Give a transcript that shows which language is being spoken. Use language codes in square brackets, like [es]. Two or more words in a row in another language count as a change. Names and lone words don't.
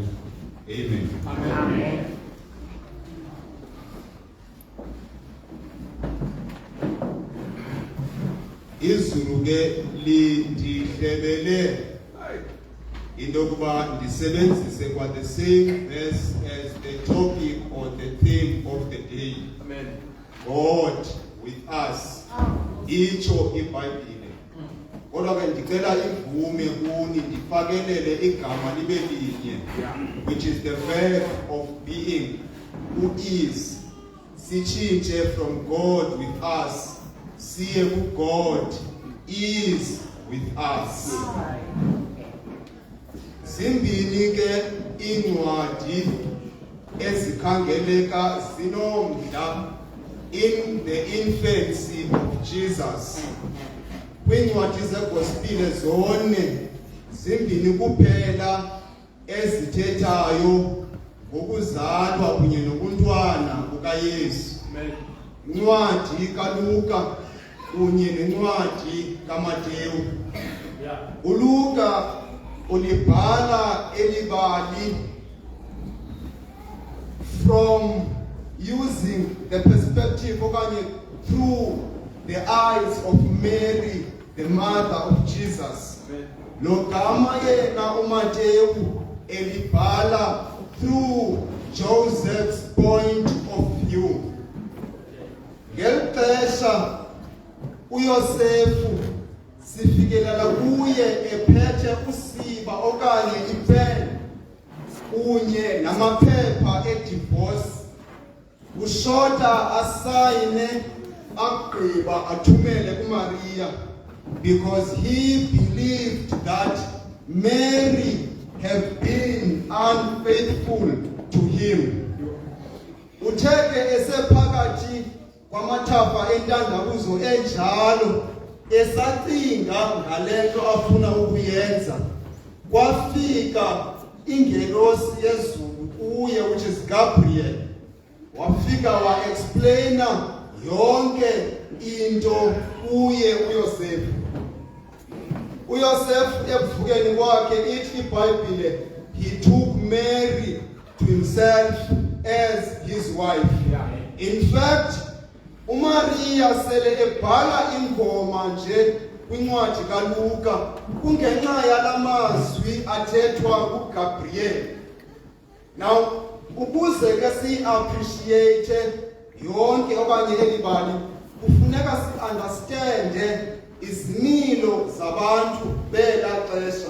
[en] Amen. Amen. [xh] Izulu ke lindihlebele into kuba ndisebenzise kwa [en] the same verse as the topic or the theme of the day. Amen. God with us. [xh] Itsho iBhayibhile. Kodwa ke ndicela ivume kuni ndifakelele igama libe linye, [en] which is the verb of being, who is. [xh] Sichinje [en] from God with us, [xh] siye ku [en] God is with us. [xh] Zimbini ke incwadi ezikhangeleka zinomdla [en] in the infancy of Jesus. [xh] Kwincwadi zegospel zone zimbini kuphela ezithethayo ngokuzalwa kunye nobuntwana bukaYesu. Incwadi kaLuka kunye nencwadi kaMathewu. uLuka ulibhala elibali [en] from using the perspective okanye through the eyes of Mary, the mother of Jesus. [xh] Lo gama yena uMathewu elibhala [en] through Joseph's point of view. [xh] Ngelixesha uYosefu sifikelela kuye ephethe usiba okanye ipen kunye namaphepha edivorce. Ushota asayine agqiba athumele kuMaria [en] because he believed that Mary had been unfaithful to him. [xh] Utheke esephakathi kwamathafa entandabuzo enjalo esacinga ngalento afuna ukuyenza, kwafika ingelosi yezulu kuye, [en] which is Gabriel. [xh] Wafika wa-explaina yonke into kuye uYosefu. uYosefu ebuvukeni kwakhe ithi iBhayibhile, [en] he took Mary to himself as his wife. In fact, [xh] uMaria sele ebhala ingoma nje kwincwadi kaLuka kungenxa yalamazwi athethwa kuGabriel. Now, ukuze ke si-appreciate yonke okanye elibali, kufuneka si-understande izimilo zabantu bela xesha.